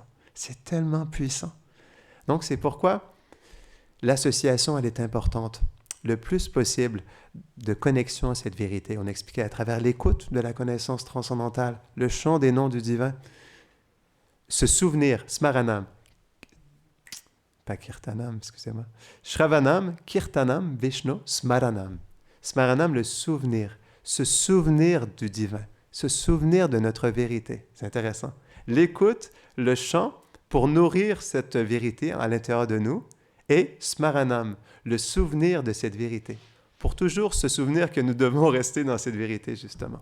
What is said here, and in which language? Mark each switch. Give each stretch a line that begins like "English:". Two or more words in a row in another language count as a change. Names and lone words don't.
French: C'est tellement puissant. Donc, c'est pourquoi l'association, elle est importante. Le plus possible de connexion à cette vérité. On expliquait à travers l'écoute de la connaissance transcendantale, le chant des noms du divin, se souvenir, smaranam, pas kirtanam, excusez-moi,
Sanskrit: shravanam, kirtanam, vishnu, smaranam.
French: Smaranam, le souvenir, se souvenir du divin, se souvenir de notre vérité. C'est intéressant. L'écoute, le chant, pour nourrir cette vérité à l'intérieur de nous, et smaranam, le souvenir de cette vérité, pour toujours se souvenir que nous devons rester dans cette vérité, justement.